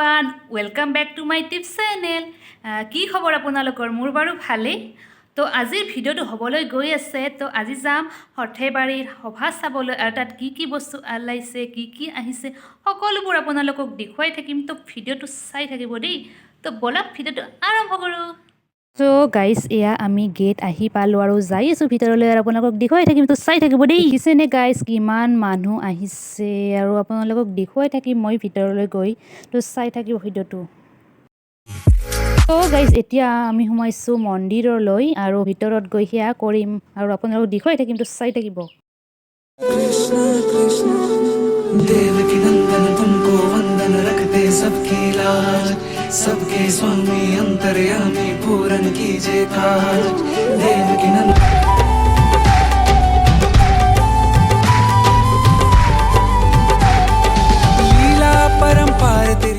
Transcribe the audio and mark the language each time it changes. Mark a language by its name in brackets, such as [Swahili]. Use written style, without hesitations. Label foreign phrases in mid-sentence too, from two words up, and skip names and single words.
[English] welcome back to my tips channel. [Assamese] কি খবৰ আপোনালোকৰ? মোৰ বাৰু ভালেই। তো আজিৰ ভিডিঅ'টো হ'বলৈ গৈ আছে। তো আজি যাম সৰ্থেবাৰীৰ সভা চাবলৈ, আৰু তাত কি কি বস্তু ওলাইছে, কি কি আহিছে, সকলোবোৰ আপোনালোকক দেখুৱাই থাকিম। তো ভিডিঅ'টো চাই থাকিব দেই। তো বলক ভিডিঅ'টো আৰম্ভ কৰোঁ। তো গাইজ, এয়া আমি গেট আহি পালোঁ আৰু যাই আছোঁ ভিতৰলৈ, আৰু আপোনালোকক দেখুৱাই থাকিম। তো চাই থাকিব দেই। দেখিছেনে গাইজ কিমান মানুহ আহিছে, আৰু আপোনালোকক দেখুৱাই থাকিম মই ভিতৰলৈ গৈ। তো চাই থাকিব ভিডিঅ'টো। তো গাইজ, এতিয়া আমি সোমাইছোঁ মন্দিৰলৈ, আৰু ভিতৰত গৈ সেয়া কৰিম আৰু আপোনালোকক দেখুৱাই থাকিম। তো চাই থাকিব। [Hindi] कृष्ण कृष्ण देवकी नंदन तुमको वंदन रखते सबकी लाज सबके स्वामी अंतर्यामी पूरन कीजिए काज देवकी नंदन लीला परंपार तेरी।